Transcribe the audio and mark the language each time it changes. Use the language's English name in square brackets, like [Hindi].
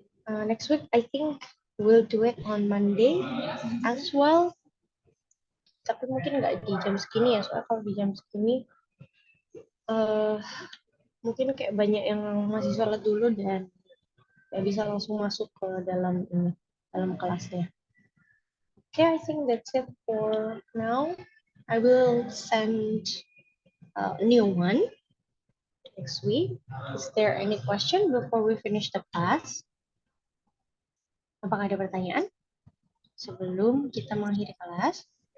[English] Next week, I think we'll do it on Monday as well. [Indonesian] Tapi mungkin nggak di jam segini ya, soalnya kalau di jam segini mungkin kayak banyak yang masih sholat dulu dan nggak bisa langsung masuk ke dalam kelasnya. [English] Okay, I think that's it for now. I will send a new one next week. Is there any question before we finish the class? [Indonesian] Apakah ada pertanyaan sebelum kita mengakhiri kelas?